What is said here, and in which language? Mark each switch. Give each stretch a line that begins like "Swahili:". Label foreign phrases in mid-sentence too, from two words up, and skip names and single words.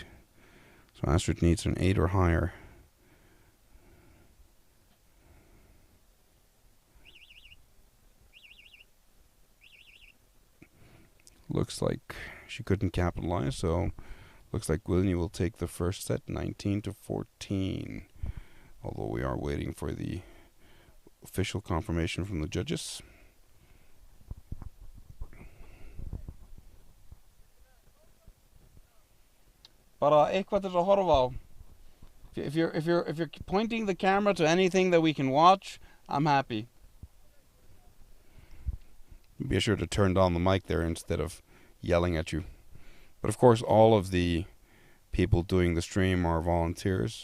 English: So Astrid needs an 8 or higher. Looks like she couldn't capitalize, so looks like Guðni will take the first set, 19-14. Although we are waiting for the official confirmation from the judges.
Icelandic: Bara eitthvað til að horfa á.
English: If you're pointing the camera to anything that we can watch, I'm happy. Be sure to turn down the mic there instead of yelling at you. But of course, all of the people doing the stream are volunteers.